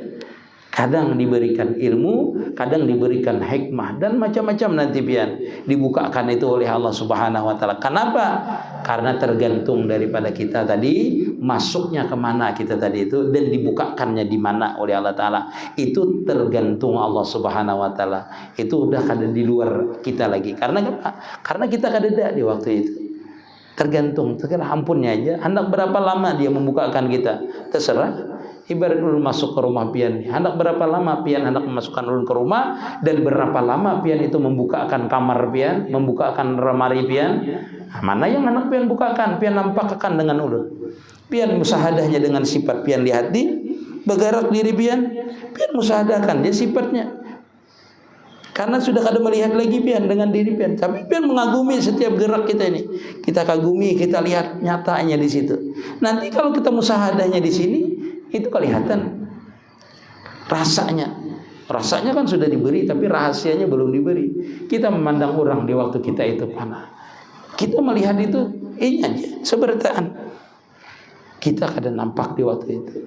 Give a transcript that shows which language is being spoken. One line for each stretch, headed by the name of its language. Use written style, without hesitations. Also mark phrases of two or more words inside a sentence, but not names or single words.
Indonesian: Kadang diberikan ilmu, kadang diberikan hikmah, dan macam-macam nanti pian dibukakan itu oleh Allah
Arabic: سبحانه وتعالى.
Indonesian: Kenapa? Karena tergantung daripada kita tadi masuknya kemana kita tadi itu, dan dibukakannya di mana oleh Allah taala. Itu tergantung Allah
Arabic: سبحانه وتعالى.
Indonesian: Itu udah kada di luar kita lagi. Karena apa? Karena kita kada ada di waktu itu. Tergantung, ampunnya aja. Hendak berapa lama dia membukakan kita? Terserah. Ibarat ulun masuk ke rumah pian, hendak berapa lama pian hendak memasukkan ulun ke rumah, dan berapa lama pian itu membukakan kamar pian, membukakan lemari pian. Mana yang hendak pian bukakan, pian nampakkan dengan ulun. Pian musahadahnya dengan sifat pian di hati, bergerak diri pian musahadahkan dia sifatnya. Karena sudah kada melihat lagi pian dengan diri pian, tapi pian mengagumi setiap gerak kita ini. Kita kagumi, kita lihat nyatanya di situ. Nanti kalau kita musahadahnya di sini, itu kelihatan rasanya kan sudah diberi, tapi rahasianya belum diberi. Kita memandang orang di waktu kita itu panah, kita melihat itu ini aja seberataan, kita kadang nampak di waktu itu.